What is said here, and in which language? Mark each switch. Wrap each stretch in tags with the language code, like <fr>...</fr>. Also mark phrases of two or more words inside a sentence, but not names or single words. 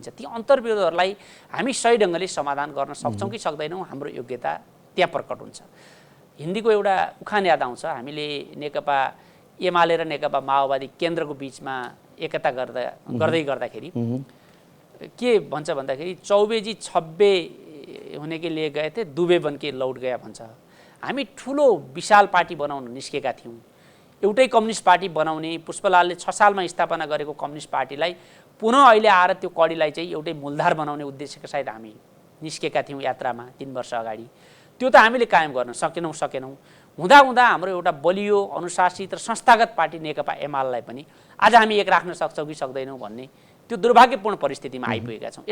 <ne>ती अन्तर्विरोधहरूलाई हामी सही ढङ्गले समाधान गर्न सक्छौँ कि सक्दैनौँ, हाम्रो योग्यता त्यहाँ प्रकट हुन्छ। हिन्दीको एउटा उखान याद आउँछ, हामीले नेकपा एमाले र नेकपा माओवादी केन्द्रको बिचमा एकता गर्दै गर्दाखेरि के भन्छ भन्दाखेरि</ne> <hi>चौबेजी छब्बे हुने के लिए गए थे, दुबे बन के लौट गया</hi> <ne>भन्छ। हामी ठुलो विशाल पार्टी बनाउन निस्केका थियौँ। एउटै कम्युनिस्ट पार्टी बनाउने, पुष्पलालले 6 सालमा स्थापना गरेको कम्युनिस्ट पार्टीलाई पुनः अहिले आएर त्यो कडीलाई चाहिँ एउटै मूलधार बनाउने उद्देश्यका साथ हामी निस्केका थियौँ यात्रामा 3 वर्ष अगाडि। त्यो त हामीले कायम गर्न सकेनौँ। हुँदा हाम्रो एउटा बलियो अनुशासित र संस्थागत पार्टी नेकपा एमालेलाई पनि आज हामी एक राख्न सक्छौँ कि सक्दैनौँ भन्ने त्यो दुर्भाग्यपूर्ण परिस्थितिमा आइपुगेका छौँ।</ne>